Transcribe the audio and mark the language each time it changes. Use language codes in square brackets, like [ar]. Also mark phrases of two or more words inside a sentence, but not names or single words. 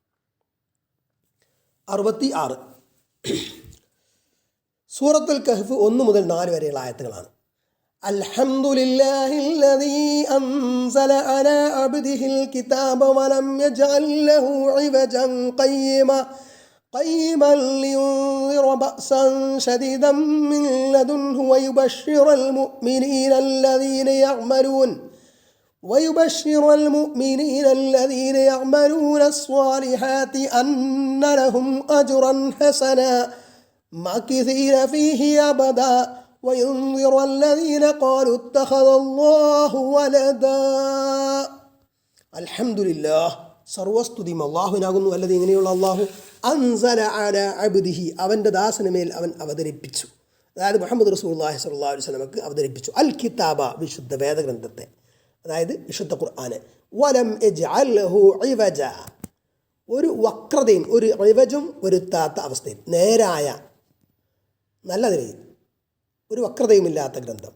[ml] 66 സൂറത്തുൽ കഹ്ഫ് 1 മുതൽ 4 വരെയുള്ള ആയത്തുകളാണ്. [ar] الحمد لله الذي أنزل على عبده الكتاب ولم يجعل له عوجا قيما لينذر بأسا شديدا من لدنه ويبشر المؤمنين الذين يعملون الصالحات أن لهم أجرا حسنا ماكثين فيه أبدا وينذر الذين قالوا اتخذ الله ولدا. الحمد لله, [ml] സർവസ്തുതിയും അള്ളാഹുവിനാകുന്നു. അല്ലത് ഇങ്ങനെയുള്ള അള്ളാഹു [ar] أنزل على عبده, [ml] അവൻ്റെ ദാസന് മേൽ അവൻ അവതരിപ്പിച്ചു, അതായത് മുഹമ്മദ് [ar] رسول الله صلى الله عليه وسلم [ml] അവതരിപ്പിച്ചു [ar] الكتاب, [ml] വിശുദ്ധ വേദഗ്രന്ഥത്തെ, അതായത് വിശുദ്ധ ഖുർആനെ. [ar] ولم يجعل له عوجا, [ml] ഒരു വക്രതയും, ഒരു ഇവജും വരുത്താത്ത അവസ്ഥയിൽ, നേരായ നല്ല നിലയിൽ ഒരു വക്രതയുമില്ലാത്ത ഗ്രന്ഥം.